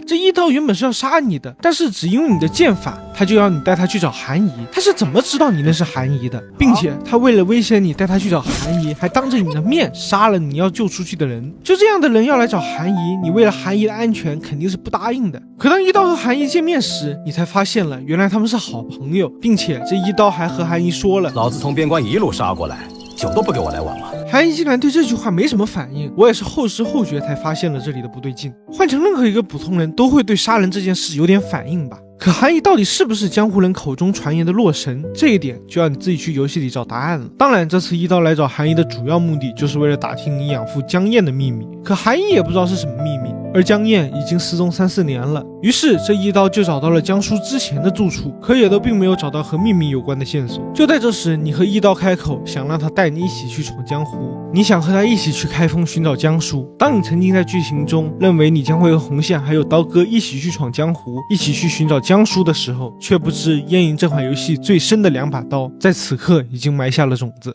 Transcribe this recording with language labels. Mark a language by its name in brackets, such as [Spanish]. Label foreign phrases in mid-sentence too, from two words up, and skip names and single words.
[Chinese] 這一刀原本是要殺你的，但是只因為你的劍法，他就要你帶他去找韓姨。他是怎麼知道你認識韓姨的？並且他為了威脅你帶他去找韓姨，還當着你的面殺了你要救出去的人。就這樣的人要來找韓姨，你為了韓姨的安全肯定是不答應的。可當一刀和韓姨見面時，你才發現了原來他們是好朋友，並且這一刀還和韓姨說了： 老子從邊關一路殺過來，酒都不給我來碗了。韓姨竟然對這句話沒什麼反應，我也是後知後覺才發現了這裡的不對勁。換成任何一個普通人都會對殺人這件事有點反應吧。可韓姨到底是不是江湖人口中傳言的洛神，這一點就要你自己去遊戲裡找答案了。當然，這次一刀來找韓姨的主要目的就是為了打聽你養父江燕的秘密，可韓姨也不知道是什麼秘密，而江燕已經失蹤3-4年了。於是這一刀就找到了江叔之前的住處，可也都並沒有找到和秘密有關的線索。就在這時，你和一刀開口，想讓他帶你一起去闖江湖，你想和他一起去開封尋找江叔。當你曾經在劇情中認為你將會和紅線還有刀哥一起去闖江湖，一起去尋找江叔的時候，卻不知煙雲這款遊戲最深的2把刀在此刻已經埋下了種子。